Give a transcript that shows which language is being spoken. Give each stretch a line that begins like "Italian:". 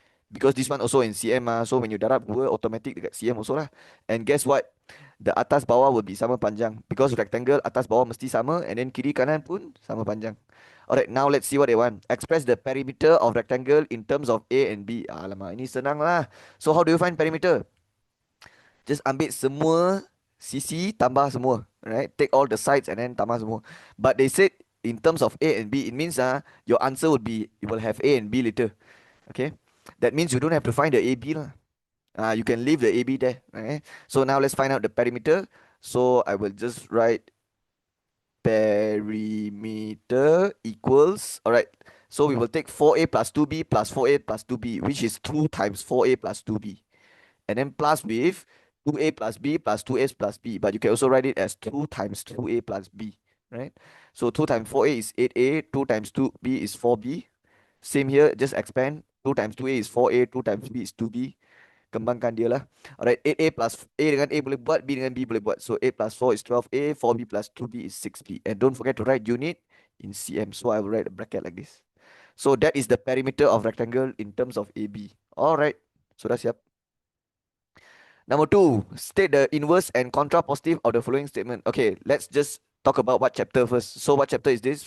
English: Because this one also in cm so when you
Malay: darab dua,
English: automatic dekat cm also lah. And guess what?
Malay: The atas bawah
English: will be
Malay: sama panjang. Because rectangle, atas bawah mesti sama,
English: and then
Malay: kiri kanan pun sama panjang.
English: Alright, now let's see what they want. Express the perimeter of rectangle in terms of A and B.
Malay: Alamak, ini senang lah.
English: So how do you find perimeter?
Malay: Just ambil semua sisi, tambah semua.
English: Right? Take all the sides and then
Malay: tambah semua.
English: But they said in terms of A and B, it means your answer would be, you will have A and B later. Okay? That means you don't have to find the AB lah. You can leave the AB there. Okay? So now let's find out the perimeter. So I will just write perimeter equals, all right, so we will take 4a plus 2b plus 4a plus 2b, which is 2 times 4a plus 2b, and then plus with 2a plus b plus 2a plus b, but you can also write it as 2 times 2a plus b, right? So 2 times 4a is 8a, 2 times 2b is 4b. Same here, just expand. 2 times 2a is 4a, 2 times b is 2b.
Malay: Kembangkan dia lah. Alright, 8A plus A dengan A boleh buat, B dengan B boleh buat.
English: So 8 plus 4 is 12A, 4B plus 2B is 6B. And don't forget to write unit in cm. So I will write a bracket like this. So that is the perimeter of rectangle in terms of AB. Alright,
Malay: sudah siap.
English: Number 2, state the inverse and contrapositive of the following statement. Okay, let's just talk about what chapter first. So what chapter is this?